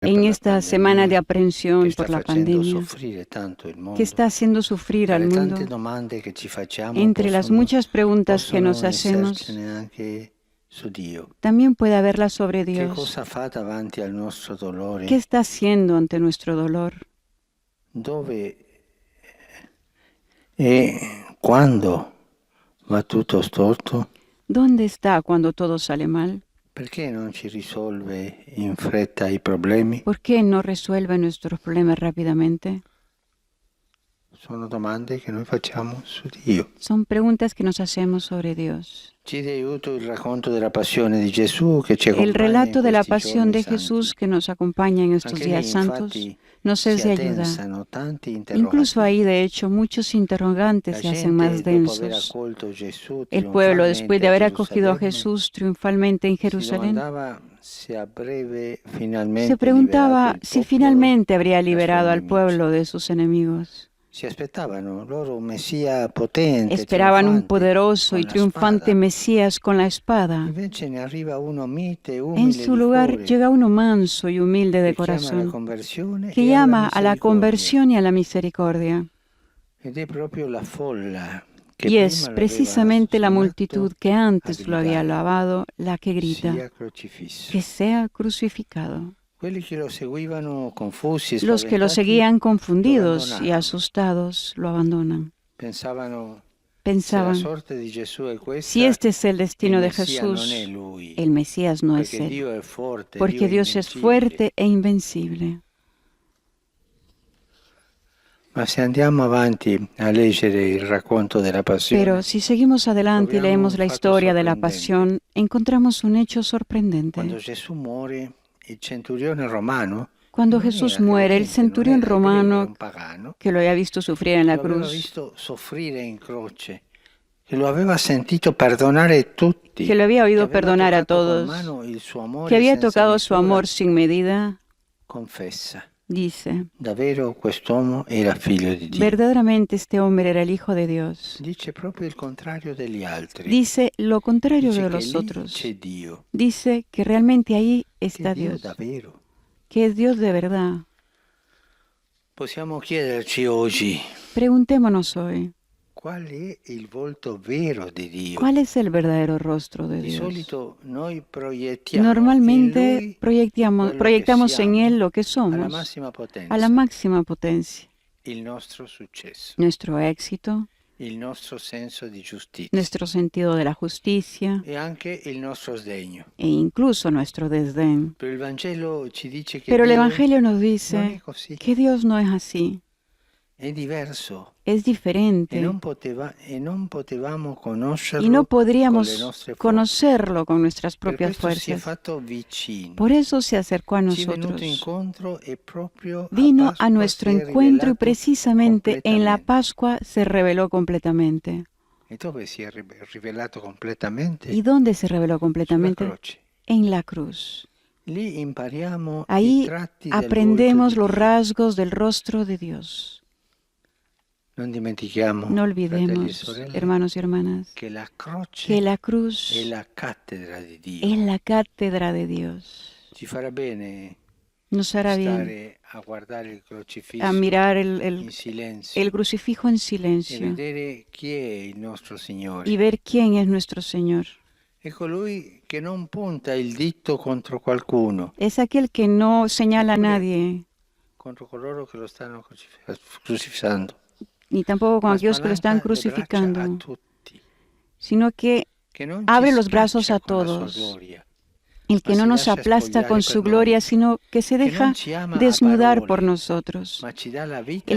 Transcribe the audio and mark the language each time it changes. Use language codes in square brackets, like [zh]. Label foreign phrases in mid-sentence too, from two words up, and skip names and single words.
[es] en [it] per la [es] esta semana de pandemia, [it] che [es] aprensión [it] sta [es] por la [it] facendo pandemia, soffrire tanto il [es] que [it] mondo. [es] está haciendo sufrir [it] Tra [es] al [it] le tante [es] mundo. [it] domande che ci facciamo [es] Entre las muchas preguntas que [it] possono [es] nos [it] non [es] hacemos, [it] essercene anche su Dio. [es] también puede haberla sobre [it] Che [es] Dios. [it] cosa fa davanti al nostro [es] ¿Qué [it] dolore? [es] está haciendo ante nuestro dolor? [it] Dove e quando va tutto storto? [es] ¿Dónde está cuando todo sale mal? [it] Perché non ci risolve in fretta i problemi? [es] ¿Por qué no resuelve nuestros problemas rápidamente? [it] Sono domande che noi facciamo su Dio. [es] Son preguntas que nos hacemos sobre Dios. [it] Ci dà aiuto il racconto della passione di Gesù che ci [es] El [it] accompagna in [es] relato de la [it] questi [es] pasión [it] giorni [es] de [it] santi. [es] Jesús que nos acompaña en estos [it] Anche [es] días [it] lì [es] santos [it] infatti [es] nos [it] si [es] es de ayuda. [it] addensano tanti [es] Incluso ahí, [it] interrogativi. [es] de hecho, muchos interrogantes [it] La [es] se hacen más [it] gente, dopo aver [es] densos. [it] accolto Gesù [es] El pueblo, después [it] trionfalmente [es] de [it] a [es] haber acogido a [it] Gerusalemme, [es] Jesús triunfalmente en [it] si [es] Jerusalén, [it] domandava se a breve [es] se [it] finalmente liberato [es] preguntaba [it] il [es] si [it] popolo [es] finalmente habría [it] dai suoi [es] liberado al [it] nemici. [es] pueblo de sus enemigos. [it] Si aspettavano loro un Messia potente, [es] Esperaban un [it] trionfante, [es] poderoso y [it] con la [es] triunfante [it] spada. [es] Mesías con la espada. [it] Invece ne arriva uno mite e [es] En [it] umile [es] su [it] di [es] lugar [it] cuore, [es] llega uno manso y humilde de [it] che chiama alla [es] corazón, [it] conversione [es] que [it] e alla [es] llama a la [it] misericordia. [es] conversión y a la misericordia. [it] Ed è proprio la folla che [es] Y es [it] prima l'aveva [es] precisamente la multitud [it] suonato [es] que [it] a [es] antes lo había [it] gridare, [es] alabado la que grita, [it] sia crocifisso. [es] que sea crucificado. [it] Quelli che lo seguivano confusi e [es] Los que lo [it] spaventati [es] seguían [it] lo [es] confundidos y [it] abbandonarono. [es] asustados lo abandonan. [it] Pensavano, se la [es] Pensaban, [it] sorte di Gesù è [es] si [it] questa, [es] este es el [it] il [es] destino de [it] Messia non è [es] Jesús, [it] lui, [es] el Mesías no es [it] perché [es] él, [it] Dio è forte, Dio [es] porque [it] è [es] Dios es [it] invincibile. [es] fuerte e invencible. [it] Ma se andiamo avanti a leggere il racconto della [es] Pero [it] passione, [es] si seguimos adelante y [it] troviamo [es] leemos [it] un [es] la [it] fatto [es] historia de la [it] sorprendente. [es] pasión, encontramos un hecho [it] Quando [es] sorprendente. [it] Gesù muore, il centurione romano, che [es] Cuando [it] non [es] Jesús [it] era [es] muere, el [it] credente, non [es] centurión [it] era ebreo, era [es] romano [it] un pagano, [es] que lo había visto sufrir en la [it] lo aveva [es] cruz, [it] visto soffrire in croce, che lo aveva sentito perdonare [es] que [it] tutti, [es] lo había [it] che [es] oído [it] aveva [es] perdonar a [it] toccato con [es] todos, [it] mano il suo [es] que [it] amore [es] había [it] senza [es] tocado su [it] misura, [es] amor sin medida, [it] confessa. [es] dice, [it] Davvero quest'uomo era figlio di Dio. [es] verdaderamente este hombre era el Hijo de Dios. [it] Dice proprio il contrario degli altri. [es] Dice lo contrario [it] Dice [es] de [it] che [es] los [it] lì [es] otros. [it] c'è Dio, [es] Dice que realmente ahí [it] che [es] está [it] Dio [es] Dios, [it] davvero. [es] que es Dios de verdad. [it] Possiamo chiederci oggi [es] Preguntémonos hoy, [it] qual è il volto vero di Dio. [es] ¿cuál es el verdadero rostro de [it] Di [es] Dios? [it] solito noi proiettiamo in [es] Normalmente [it] Lui [es] proyectamos [it] quello che [es] en [it] siamo [es] Él lo que [it] alla [es] somos, [it] massima [es] a la [it] potenza, [es] máxima potencia, [it] il nostro successo, [es] nuestro éxito, [it] il nostro senso di giustizia [es] nuestro sentido de la justicia [it] e anche il nostro sdegno. [es] e incluso nuestro desdén. [it] Però il Vangelo ci dice che [es] Pero el [it] Dio [es] Evangelio nos [it] non è [es] dice [it] così, [es] que Dios no es así, [it] è diverso [es] es diferente [it] e non potevamo [es] y [it] conoscerlo [es] no [it] con le [es] podríamos [it] nostre forze. [es] conocerlo con nuestras [it] Per [es] propias [it] questo si è [es] fuerzas. [it] fatto vicino. [es] Por eso se acercó a [it] Ci è venuto [es] nosotros. [it] incontro e proprio a [es] Vino a [it] Pasqua [es] nuestro [it] si è [es] encuentro y [it] rivelato [es] precisamente en la [it] completamente. [es] Pascua se reveló completamente. [it] E dove si è rivelato completamente? [es] ¿Y dónde se reveló [it] Sulla [es] completamente? [it] croce. [es] En la cruz. [it] Lì impariamo i [es] Ahí [it] tratti del volto [es] aprendemos [it] di [es] los [it] Dio. [es] rasgos del rostro de Dios. [it] Non dimentichiamo, [es] No [it] fratelli e [es] olvidemos, [it] sorelle, [es] hermanos y hermanas, [it] che la croce [es] que la [it] è [es] cruz [it] la cattedra di Dio. [es] es la cátedra de Dios. [it] Ci farà bene [es] Nos hará bien [it] stare a guardare il [es] a [it] crocifisso [es] mirar [it] in silenzio [es] el crucifijo en [it] e [es] silencio [it] vedere chi è il nostro [es] y [it] Signore. [es] ver quién es nuestro Señor. [it] È colui che non punta il dito contro qualcuno, [es] Es aquel que no señala a [it] Eppure- [es] nadie, [it] contro coloro che lo stanno crucificando, [es] ni tampoco con [it] ma [es] aquellos que lo están [it] spalanca le braccia a [es] crucificando, [it] tutti, [es] sino que [it] che non [es] abre [it] ci [es] los brazos [it] scaccia [es] a [it] con la sua [es] todos. [it] gloria, [es] El que [it] ma [es] no [it] si [es] nos [it] lascia [es] aplasta con [it] spogliare [es] su [it] per [es] gloria, [it] noi, [es] sino que se [it] che [es] deja [it] non ci ama a [es] desnudar por [it] parole, [es] nosotros. [it] ma ci dà la vita